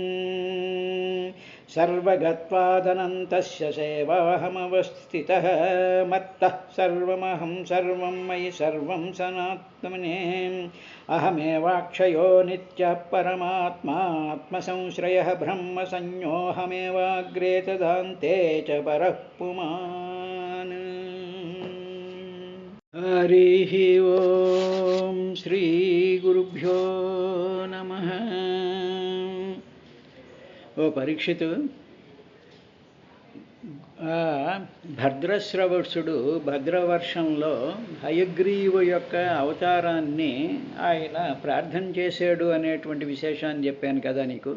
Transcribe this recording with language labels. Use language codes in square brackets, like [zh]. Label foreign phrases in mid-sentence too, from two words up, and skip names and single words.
[sa] सर्वगत्वादनन्तस्य सेवाहमवस्थितः मत्तः सर्वमहं सर्वं मयि सर्वं सनात्मने अहमेवाक्षयो नित्यः परमात्मा आत्मसंश्रयः ब्रह्मसंज्ञोऽहमेवाग्रे तदान्ते च परः पुमान्। हरिः ओं श्रीगुरुभ्यो नमः। [te] ఓ పరీక్షితు, భద్రశ్రవసుడు భద్రవర్షంలో హయగ్రీవు యొక్క అవతారాన్ని ఆయన ప్రార్థన చేశాడు అనేటువంటి విశేషాన్ని చెప్పాను కదా నీకు.